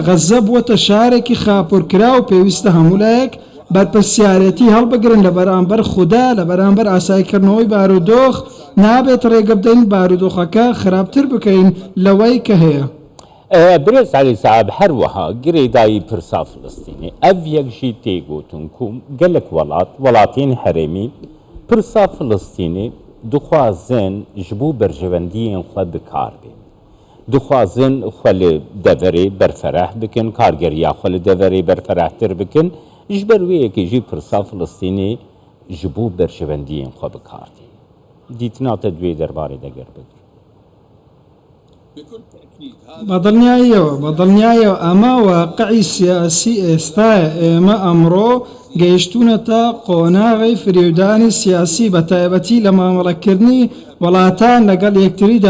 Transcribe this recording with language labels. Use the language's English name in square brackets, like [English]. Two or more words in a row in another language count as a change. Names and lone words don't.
[Central Kurdish] غەزە بووەتە شارێکی خاپۆرکرا و پێویستە هەمولایەک بەرپرسیارەتی هەڵبگرن لە بەرامبەر خوددا، لە بەرامبەر ئاسایکردنەوەی بارودۆخ نابێت ڕێگە بدەین بارودۆخەکە خراپتر بکەین لەوەی کە هەیە. [Kurdish] برێز عەلی سەعاب هەروەها گرێدایی پرسا فلستینی ئەڤ یەکژی تێگوتن و گەلک وڵاتین هەرێمی پرسا فلستینی دخوازن ji bo berjewendiyên xwe bikar bê. Dixwazin xwe li deverê berfereh bikin, kargeriya xwe li deverê berferehtir bikin, ji ber wê yekê jî pirsa Filistînê ji bo berjewendiyên xwe bikar dê. Dîtina te divê derbarê de ger bidir. [Central Kurdish] بەدڵنیایەوە ئەمە واقعی سیاسی ئێستایە. ئێمە ئەمڕۆ گەیشتونەتە قۆناغی فریودانی سیاسی بە تایبەتی لە مامەڵەکردنی وڵاتان لەگەڵ یەکتریدا.